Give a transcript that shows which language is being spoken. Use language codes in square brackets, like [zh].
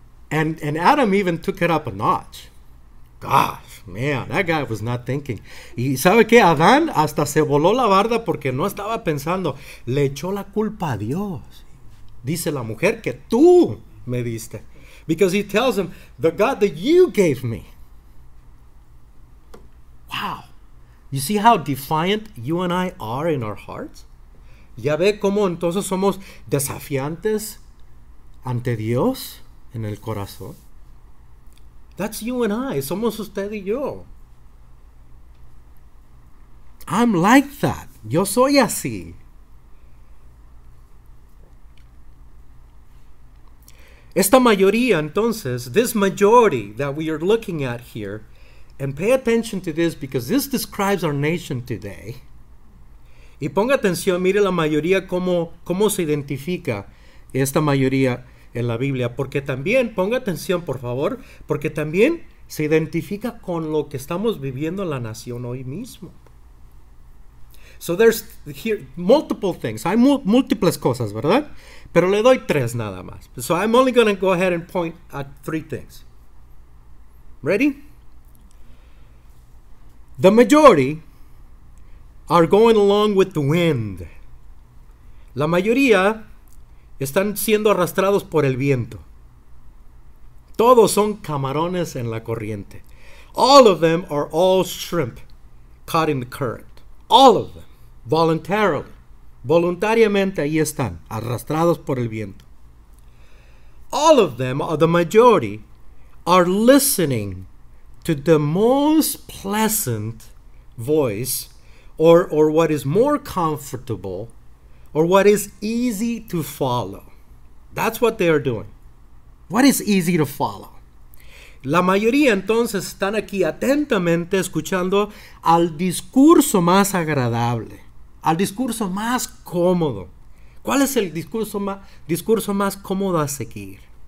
[en] And Adam even took it up a notch. Gosh, man, that guy was not thinking. [es] Y ¿sabe qué? Adán hasta se voló la barda porque no estaba pensando. Le echó la culpa a Dios. Dice la mujer que tú me diste. [en] Because he tells him, the God that you gave me. Wow. You see how defiant you and I are in our hearts? [es] ¿Ya ve cómo entonces somos desafiantes ante Dios en el corazón? [en] That's you and I. [es] Somos usted y yo. [en] I'm like that. [es] Yo soy así. Esta mayoría, entonces, [en] this majority that we are looking at here, and pay attention to this because this describes our nation today. [es] Y ponga atención, mire la mayoría, cómo se identifica esta mayoría en la Biblia, porque también, ponga atención por favor, porque también se identifica con lo que estamos viviendo en la nación hoy mismo. [en] So there's here multiple things. [es] Hay múltiples cosas, ¿verdad? Pero le doy tres nada más. [en] So I'm only going to go ahead and point at three things. Ready? The majority are going along with the wind. [es] La mayoría están siendo arrastrados por el viento. Todos son camarones en la corriente. [en] All of them are all shrimp caught in the current. All of them. voluntarily. [es] Voluntariamente ahí están, arrastrados por el viento. [en] All of them, or the majority, are listening to the most pleasant voice, or what is more comfortable, or what is easy to follow. That's what they are doing. What is easy to follow? [es] La mayoría entonces están aquí atentamente escuchando al discurso más agradable, al discurso más cómodo. ¿Cuál es el discurso más cómodo a seguir?